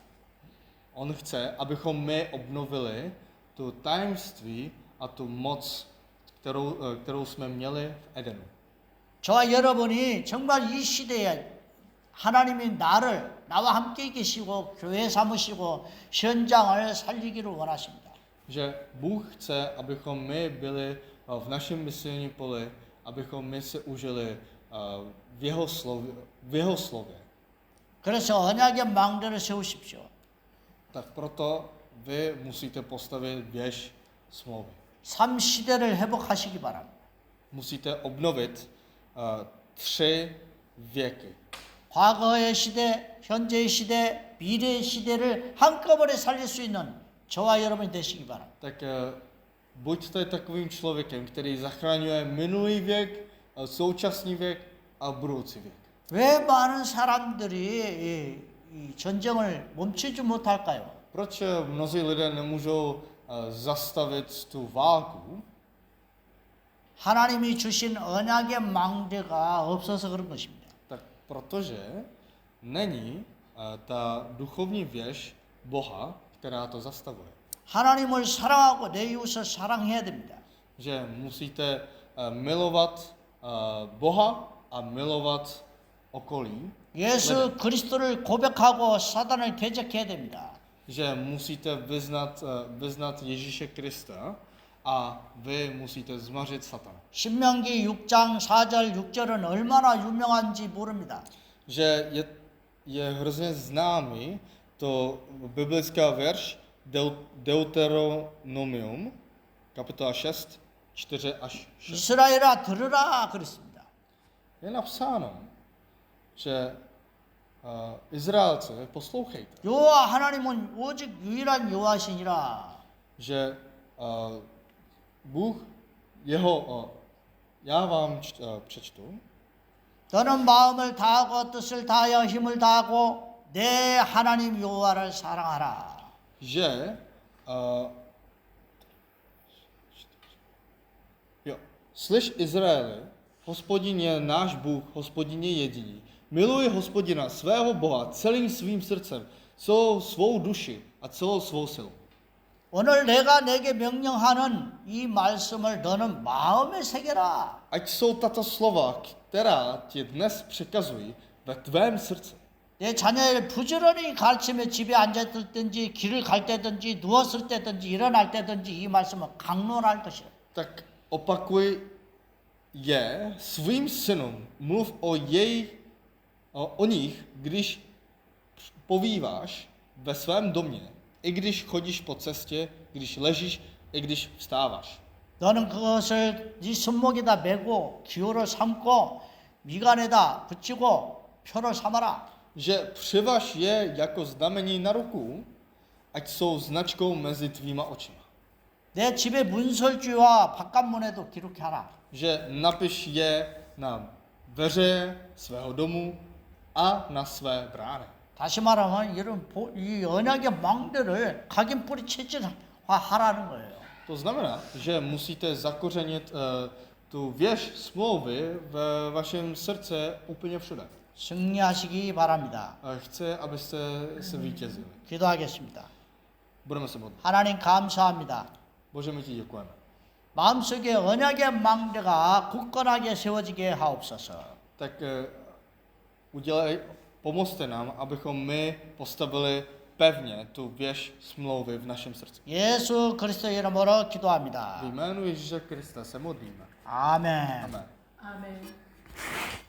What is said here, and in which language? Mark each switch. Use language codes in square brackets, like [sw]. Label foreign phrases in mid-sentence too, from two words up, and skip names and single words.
[cs] On chce, abychom my obnovili tu tajemství a tu moc, kterou jsme měli v Edenu. [ko] 저와 여러분이 정말 이 시대에 하나님이 나와 함께 계시고 교회 삼으시고 현장을 살리기를 원하십니다. [cs] Že Bůh chce, abychom my byli v našem misijním poli, abychom my se užili v jeho slově. [ko] 그래서 언약의 망대를 세우십시오. [cs] Tak proto vy musíte postavit věž smlouvy. [ko] 삶 시대를 회복하시기 바랍니다. [cs] Musíte obnovit 3 věky. [ko] 과거의 시대, 현재의 시대, 미래의 시대를 한꺼번에 살릴 수 있는 저와 여러분이 되시기 바랍니다. [cs] Tak buďte takovým člověkem, který zachraňuje minulý věk, současný věk a budoucí věk. [ko] 왜 많은 사람들이 이 전쟁을 멈추지 못할까요? [cs] Proč mnozí lidé nemůžou zastavit tu válku? [ko] 하나님이 주신 언약의 망대가 없어서 그런 것입니다. [cs] Tak protože není ta duchovní věž Boha, která to zastavuje. [ko] 하나님을 사랑하고 내 이웃을 사랑해야 됩니다. [cs] Že musíte milovat Boha a milovat okolí. [ko] 예수 그리스도를 고백하고 사단을 대적해야 됩니다. [cs] Že musíte vyznat Ježíše Krista a vy musíte zmařit Satana. [ko] 신명기 6장 4절 6절은 얼마나 유명한지 모릅니다. [cs] Že je hrozně známý to biblická verš Deuteronomium, kapitola 6, 4 až 6. [ko] 이스라엘아 들으라 그랬습니다. [cs] Je napsáno, že Izraelce, poslouchejte, [ko] 여호와 하나님은 오직 유일한 여호와시니라. [cs] že Bůh já vám přečtu, [ko] 너는 마음을 다하고 뜻을 다하여 힘을 다하고 내 하나님 여호와를 사랑하라. [cs] že slyš Izraeli, Hospodin je náš Bůh, Hospodin je jediný. Miluj Hospodina, svého Boha, celým svým srdcem, celou svou duši a celou svou silou. [ko] 오늘 내가 내게 명령하는 이 말씀을 너는 마음에 새겨라. [cs] Ať jsou tato slova, která ti dnes přikazují, ve tvém srdci. [ko] 내 자녀를 부지런히 가르치며 집에 앉았을 때든지 길을 갈 때든지 누웠을 때든지 일어날 때든지 이 말씀을 강론할 것이라. [cs] Tak opakuj je svým synům, mluv o nich, když povíváš ve svém domě, i když chodíš po cestě, když ležíš, i když vstáváš. [ko] 너는 그것을 네 손목에다 메고 기호를 삼고 미간에다 붙이고 표를 삼아라. [cs] Že přivaž je jako znamení na ruku, ať jsou značkou mezi tvýma očima. [ko] 내 집의 문설주와 바깥문에도 기록하라. [cs] že napiš je na dveře svého domu a na své brány. [ko] 다시 말하면 이 언약의 망대를 각인 뿌리 체질화하라는 거예요. [cs] To znamená, že musíte zakořenit tu věž smlouvy ve vašem srdce úplně všude. [ko] 승리하시기 바랍니다. [cs] Chce, abyste se vítězili. [ko] 기도하겠습니다. [cs] Budeme se modlit. [ko] 하나님 감사합니다. [cs] Bože, my ti děkujeme. [ko] 마음속에 언약의 망대가 굳건하게 세워지게 하옵소서. [cs] Tak pomozte nám, abychom my postavili pevně tu věž smlouvy v našem srdci. [ko] 예수 그리스도 이름으로 기도합니다. [cs] V jménu Ježíše Krista se modlíme. [ko] 아멘. [cs] Amen. [ko] 아멘.